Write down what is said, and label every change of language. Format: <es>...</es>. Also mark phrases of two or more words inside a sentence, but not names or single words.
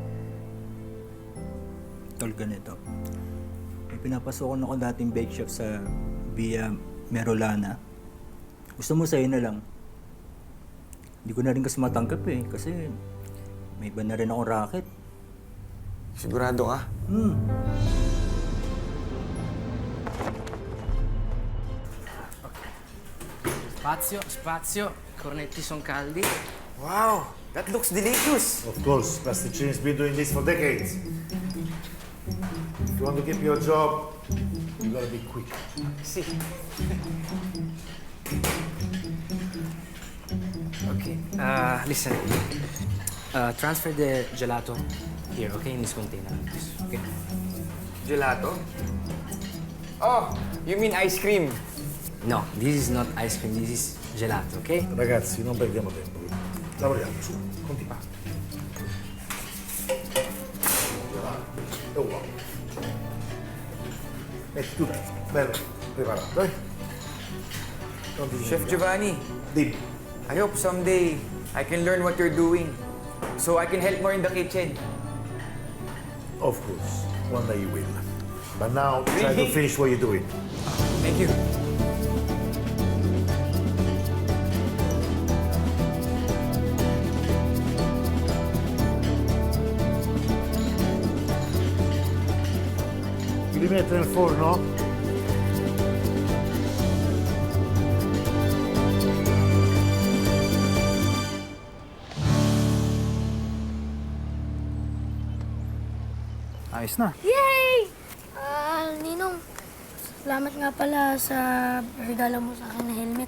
<tl>Tol, ganito. May pinapasokan ako dating bake shop sa Via Merolana. Gusto mo sa'yo na lang. Hindi ko na rin kasi matanggap eh, kasi may iba na rin akong racket. Sigurado ka?</tl> <it>Spazio, cornetti sono caldi.</it> <en>Wow! That looks delicious! Of course, Pasticini's been doing this for decades. If you want to keep your job, you gotta be quick. Sì. Okay, listen. Transfer the gelato here, okay, in this container. Okay. Gelato? Oh, you mean ice cream? No, this is not ice cream, this is gelato, okay?</en> <it>Ragazzi, non perdiamo tempo. Lavoriamo, su, continua. Oh, wow. Metti tu dentro, bello, preparato, dai. Non ti Chef Giovanni, Dimmi.</it> <en>I hope someday I can learn what you're doing so I can help more in the kitchen. Of course, one day you will. But now, try to Really? finish what you're doing. Thank you.</en> <it>Li metto nel forno?</it> <tl>Ayos na. Yay! Ninong, salamat nga pala sa regalo mo sa akin na helmet.</tl>